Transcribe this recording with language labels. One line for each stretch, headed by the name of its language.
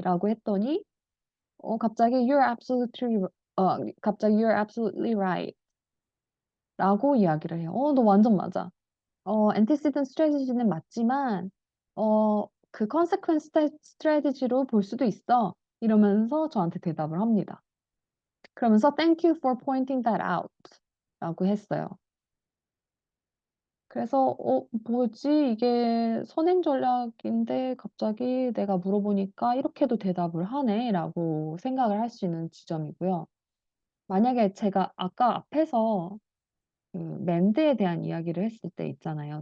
Korean: 라고 했더니 갑자기
English: You're absolutely right
Korean: 라고 이야기를 해요. 너 완전 맞아. antecedent strategy는 맞지만 그 consequence strategy로 볼 수도 있어. 이러면서 저한테 대답을 합니다. 그러면서
English: thank you for pointing that out
Korean: 라고 했어요. 그래서 뭐지? 이게 선행 전략인데 갑자기 내가 물어보니까 이렇게도 대답을 하네 라고 생각을 할 수 있는 지점이고요. 만약에 제가 아까 앞에서 그 맨드에 대한 이야기를 했을 때 있잖아요.